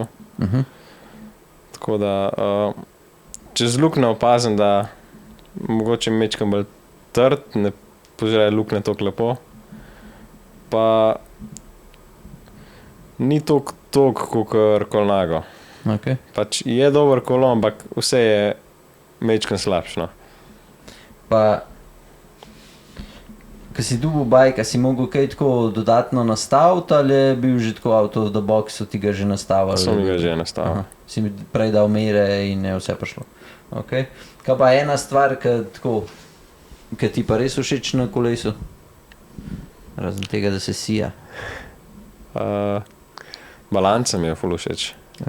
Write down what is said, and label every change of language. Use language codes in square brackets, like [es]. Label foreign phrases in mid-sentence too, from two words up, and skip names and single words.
[sl] Tako da čez luknjo opazim, da mogoče mečkam bolj trd, ne požreje luknje toliko lepo, pa ni toliko kot Colnago. Okay. Pač je dober kolo, ampak vse je mečkam slabšno. Pa, ko si dubil bike, si mogel kaj tako dodatno nastaviti ali je bil že tako [en] out of the box, [sl] so ti ga že nastavili? So mi ga že nastavili. Si mi prej dal mere in je vse prišlo. Okay. Kaj pa ena stvar, ki ti pa res všeč na kolesu? Razen tega, da se sija. Balanca mi je ful všeč. Ta